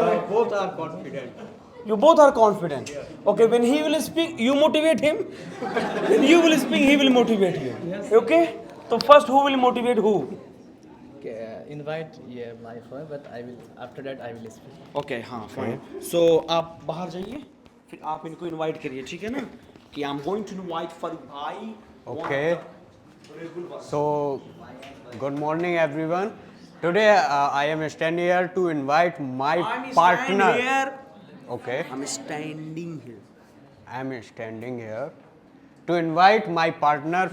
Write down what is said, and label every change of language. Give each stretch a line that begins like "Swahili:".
English: Both are confident. You both are confident. Okay, when he will speak, you motivate him. When you will speak, he will motivate you. Okay? So first, who will motivate who? Invite my friend, but I will. After that, I will speak. Okay, हाँ, fine.
Hindi: So आप बाहर जाइए, फिर आप इनको invite करिए, ठीक है ना?
English: कि I'm going to invite Farooq Bhai. Okay. So, good morning, everyone. Today I am standing here to invite my partner. Here. Okay. I'm standing here. I am standing here to invite my partner